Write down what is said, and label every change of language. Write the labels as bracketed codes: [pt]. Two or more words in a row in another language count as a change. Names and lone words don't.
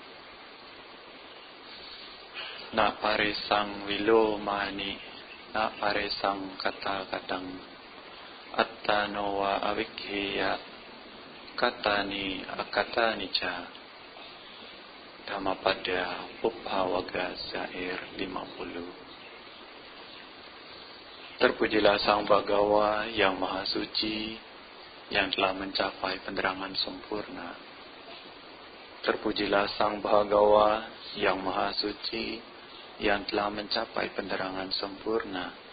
[pi] Na paresang vilomani, na paresang kata-katang, attano wa avikheya, katani akatani ca. [id] Dhammapada Pubbhawaga Syair 50. Terpujilah Sang Bhagawa yang Maha Suci, yang telah mencapai penerangan sempurna. Terpujilah Sang Bhagawa yang Maha Suci, yang telah mencapai penerangan sempurna.